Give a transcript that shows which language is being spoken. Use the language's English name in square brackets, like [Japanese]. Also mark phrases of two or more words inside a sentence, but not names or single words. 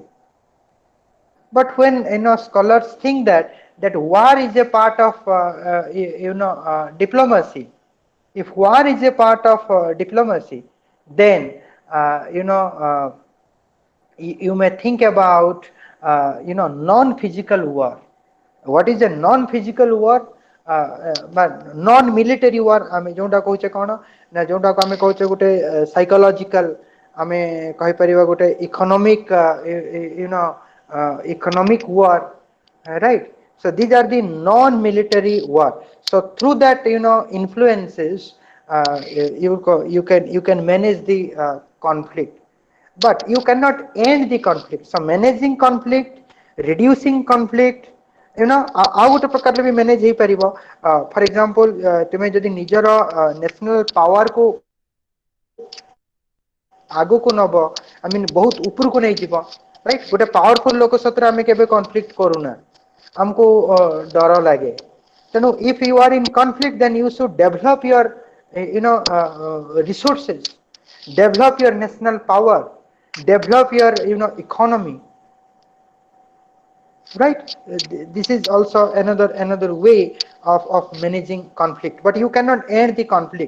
[English] But when scholars think that war is a part of diplomacy, if war is a part of diplomacy, then you may think about non-physical war. What is a non-physical war? Non-military war [Odia] ଆମେ ଯୋଉଟା କହୁଛେ କ'ଣ ନା ଯୋଉଟାକୁ ଆମେ କହୁଛେ ଗୋଟେ ସାଇକୋଲୋଜିକାଲ, ଆମେ କହିପାରିବା ଗୋଟେ [English] economic economic war, right? So these are the non-military war. So through that influences, you can manage the conflict, but you cannot end the conflict. So managing conflict, reducing conflict, [Odia] ଆଉ ଗୋଟେ ପ୍ରକାରରେ ବି ମ୍ୟାନେଜ ହେଇପାରିବ। [English] for example, [Odia] ତୁମେ ଯଦି ନିଜର [English] national powerକୁ [Odia] ଆଗକୁ ନବ, [English] I mean [Odia] ବହୁତ ଉପରକୁ ନେଇଯିବ, ରାଇଟ୍? ଗୋଟେ ପାୱାରଫୁଲ ଲୋକ ସତରେ ଆମେ କେବେ କନଫ୍ଲିକ୍ଟ କରୁନା, ଆମକୁ ଡର ଲାଗେ। [English] ତେଣୁ if you are in conflict, then you should develop your resources, develop your national power, develop your economy, right? This is also another way of managing conflict, but you cannot end the conflict.